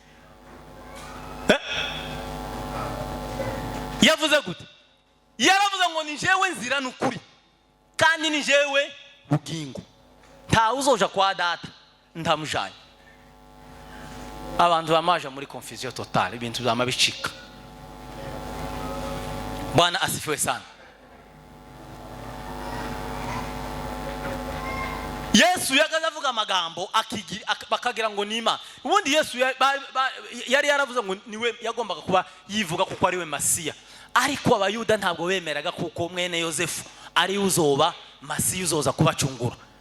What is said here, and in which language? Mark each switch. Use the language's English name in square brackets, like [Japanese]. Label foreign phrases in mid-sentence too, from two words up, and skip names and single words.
[Rundi] Yavuze gute? Yaravuze ngo ni jewe nzira n'ukuri kandi ni jewe bugingo, nta uzoja kwa data ndamujanye. Abantu bamaje muri [French] confusion totale, [Rundi] ibintu byamabicika. [Swahili] Bwana asifiwe sana. [Rundi] Yesu yagaze avuga amagambo bakagira ngo nima. Ubundi Yesu yari yaravuze ngo niwe yagombaga kuba yivuga kuko ari we Masiya, ariko abayuda ntabwo bemeraga kuko mwene Yosefu ari uzoba Masiya uzoza kubacungura.